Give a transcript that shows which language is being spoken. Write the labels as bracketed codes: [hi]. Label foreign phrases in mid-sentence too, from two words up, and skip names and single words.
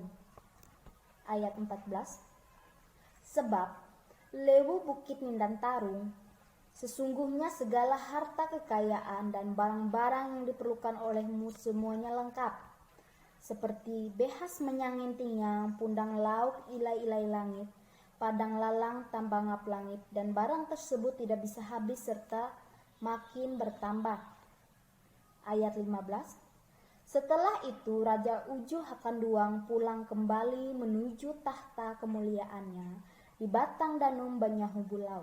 [id] Ayat 14. Sebab lewu bukit nindang tarung, sesungguhnya segala harta kekayaan dan barang-barang yang diperlukan olehmu semuanya lengkap. Seperti [nij] behas menyangin tinyang, pundang lauk ilai-ilai langit, padang lalang tambangap langit, [id] dan barang tersebut tidak bisa habis serta makin bertambah. Ayat 15. Setelah itu Raja Ujuh Hakanduang pulang kembali menuju tahta kemuliaannya di batang danum Banyahu Bulau.